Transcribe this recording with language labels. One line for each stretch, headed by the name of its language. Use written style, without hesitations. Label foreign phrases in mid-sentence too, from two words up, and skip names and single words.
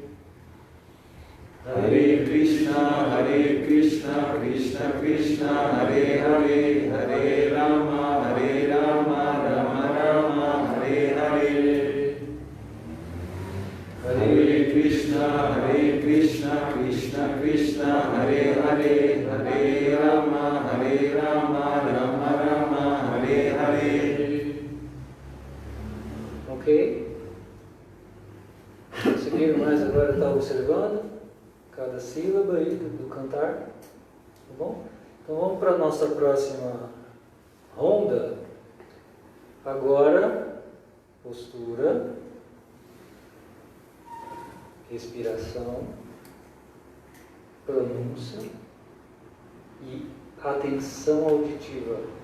Sanskrit: हरे कृष्ण कृष्ण कृष्ण हरे हरे हरे राम राम राम हरे हरे. हरे कृष्ण कृष्ण कृष्ण हरे हरे हरे राम राम राम हरे हरे.
Portuguese: Ok? Conseguiram mais agora estar observando cada sílaba aí do cantar? Tá bom? Então vamos para a nossa próxima ronda. Agora, postura, respiração, pronúncia e atenção auditiva.